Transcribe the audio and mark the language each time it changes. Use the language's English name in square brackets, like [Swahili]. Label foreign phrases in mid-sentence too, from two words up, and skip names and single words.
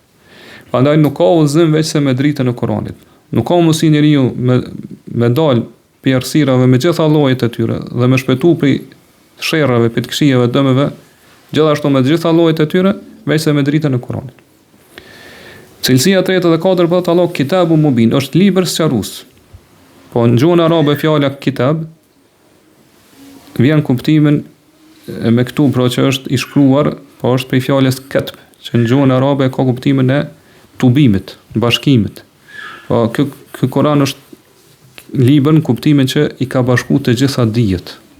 [Albanian] Prandaj nuk ka udhëzim veç se me dritën e Kuranit. Nuk ka mundësi njeriu me dal për errësirave me gjitha llojet e tyre dhe me shpëtu prej sherrave, prej këqijave, dëmeve, gjithashtu me gjitha llojet e tyre, veç se me dritën e Kuranit. Cilësia 3 dhe 4 bëhet Allah [Arabic] كتاب مبين, [Albanian] është libër sqarues. Po në gjuhën arabe fjala kitab vjen kuptimin me këtu, pra që është i shkruar, po është prej fjalës katb, që në gjuhën arabe ka kuptimin e tubimit, bashkimit. Po ky Kur'an është libër në kuptimin që i ka bashkuar të gjitha dijet.